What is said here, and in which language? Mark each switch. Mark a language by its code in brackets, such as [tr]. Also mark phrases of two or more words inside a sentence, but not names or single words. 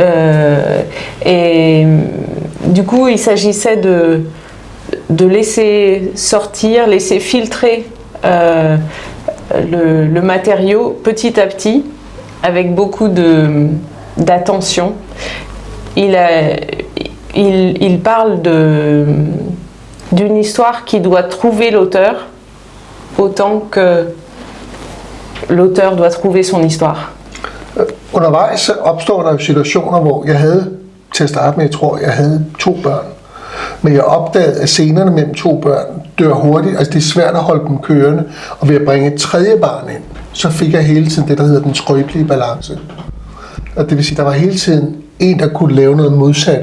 [fr] Et du coup, il s'agissait de laisser sortir, laisser filtrer le matériau petit à petit, avec beaucoup d'attention. Il parle d'une histoire qui doit trouver l'auteur autant que l'auteur doit trouver son histoire. [da] Undervejs så opstår der situationer, hvor jeg havde, til at starte med, jeg tror, jeg havde 2 børn. Men jeg opdagede, at scenerne mellem 2 børn dør hurtigt. Altså det er svært at holde dem kørende. Og ved at bringe et 3. barn ind, så fik jeg hele tiden det, der hedder den skrøbelige balance. Og det vil sige, der var hele tiden en, der kunne lave noget modsat.